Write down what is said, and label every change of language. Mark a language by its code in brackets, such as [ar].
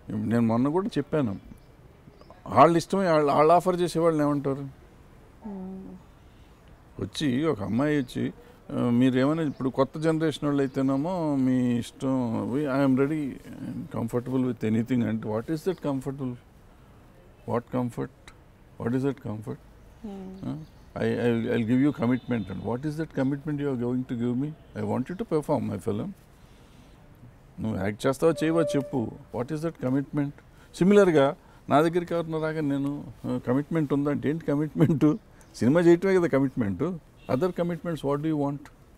[te] నేను మొన్న కూడా చెప్పాను, వాళ్ళు ఇష్టమే వాళ్ళు ఆఫర్ చేసేవాళ్ళని ఏమంటారు? వచ్చి ఒక అమ్మాయి వచ్చి మీరు ఏమైనా ఇప్పుడు కొత్త జనరేషన్ వాళ్ళు అయితేనేమో మీ ఇష్టం, [en] I'm ready comfortable with anything [te] అంటే [en] What is that comfortable? What comfort? What is that comfort? I'll give you commitment. And what is that commitment you are going to give me? I want you to perform my film. [te] నువ్వు act చేస్తావో చేయవో చెప్పు. [en] What is that commitment? [te] సిమిలర్గా నా దగ్గరికి ఎవరిన రాగా నేను commitment ఉందా అంటే ఏంటి కమిట్మెంటు? సినిమా చేయటమే కదా commitment. [en] Other commitments what do you want?